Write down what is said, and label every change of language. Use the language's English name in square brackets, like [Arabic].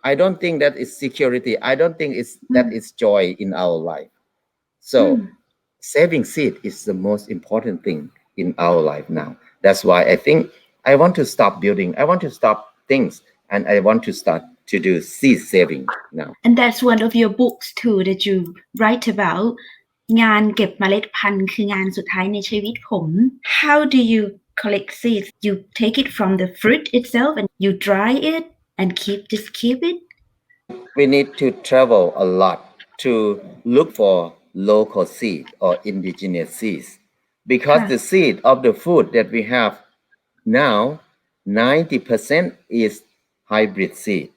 [English] I don't think that is security. I don't think that is joy in our life. So saving seed is the most important thing in our life now. That's why I think I want to stop building. I want to stop things and I want to start to do seed saving now. And that's one of your books too that you write about [Thai] งานเก็บเมล็ดพันธุ์คืองานสุดท้ายในชีวิตผม [English] How do you collect seeds? You take it from the fruit itself and you dry it and keep it? We need to travel a lot to look for local seed or indigenous seeds because the seed of the food that we have now 90% is hybrid seed.